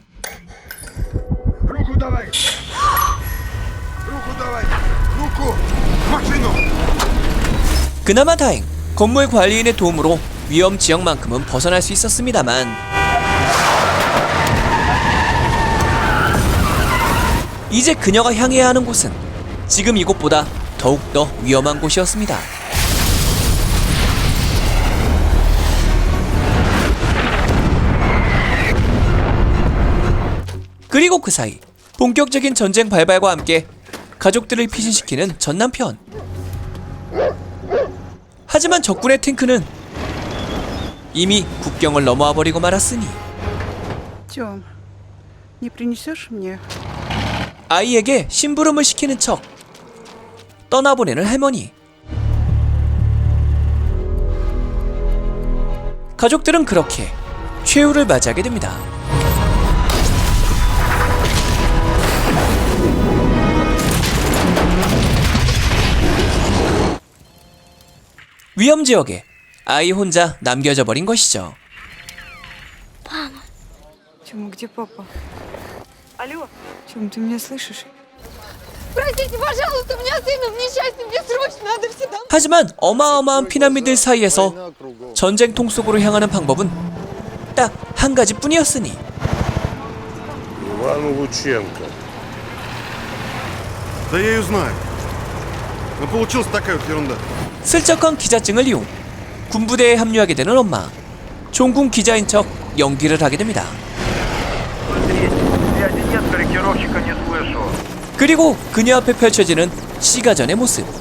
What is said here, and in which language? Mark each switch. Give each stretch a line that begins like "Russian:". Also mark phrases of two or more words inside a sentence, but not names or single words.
Russian: Руку давай. Руку давай. Руку. В машину.
Korean: 그나마 다행, 건물 관리인의 도움으로 위험 지역만큼은 벗어날 수 있었습니다만 이제 그녀가 향해야 하는 곳은 지금 이곳보다 더욱더 위험한 곳이었습니다. 그리고 그 사이 본격적인 전쟁 발발과 함께 가족들을 피신시키는 전 남편. 하지만 적군의 탱크는 이미 국경을 넘어와 버리고 말았으니
Russian: Тём, не принесешь мне?
Korean: 아이에게 심부름을 시키는 척 떠나보내는 할머니. 가족들은 그렇게 최후를 맞이하게 됩니다. 위험 지역에 아이 혼자 남겨져 버린 것이죠.
Russian: Тёма, где папа? Алло? Тём, ты меня слышишь? Простите, пожалуйста, у меня сын в несчастье, мне срочно надо все домой.
Korean: 하지만 어마어마한 피난민들 사이에서 전쟁통 속으로 향하는 방법은 딱 한 가지뿐이었으니
Russian: Иван Лученко. Да я ее знаю. Но получилась такая вот ерунда.
Korean: 슬쩍한 기자증을 이용 군부대에 합류하게 되는 엄마. 종군 기자인 척 연기를 하게 됩니다. 그리고 그녀 앞에 펼쳐지는 시가전의 모습.